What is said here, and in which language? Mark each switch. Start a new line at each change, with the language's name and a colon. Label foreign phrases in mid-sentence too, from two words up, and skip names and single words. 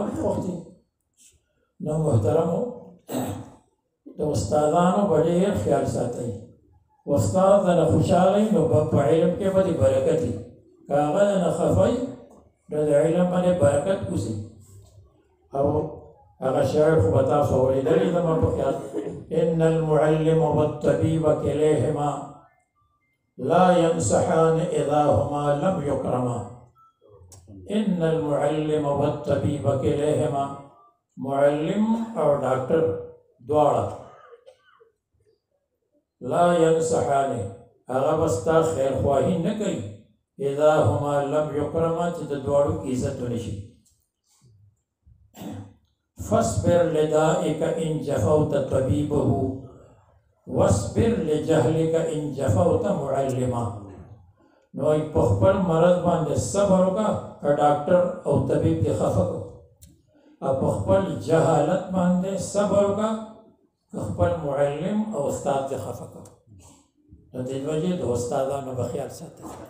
Pashto: خوښ دی نو محترمو د استادانو به ډېر خیال ساتئ استاد نه خوشحاله نو په علم کې به برکت وي که هغه نه خفه نو د علم باندې برکت وځي او هغه شاعر خو به تاسو اورېدلی زما په خیال
Arabic: ان المعلم والطبيب كليهما لا ينصحان اذا هما لم يكرما ان المعلم والطبيب كليهما
Pashto: معلم او ډاکټر دواړه
Arabic: لا ينصحان
Pashto: هغه بستا خیر خواهی نه کوي
Arabic: اذا هما لم يكرما
Pashto: چې د دواړو عزت ونشي
Arabic: فاصبر لدائك ان جفوت طبيبه واصبر لجهلك ان جفوت معلما
Pashto: نو په خپل مرض باندې صبر وکړه که ډاکټر او طبيب دې خفه کړو او په خپل جهالت باندې صبر وکړه که خپل معلم او استاد دې خفه کړو نو دې وجې د استادانو به خیال ساتئ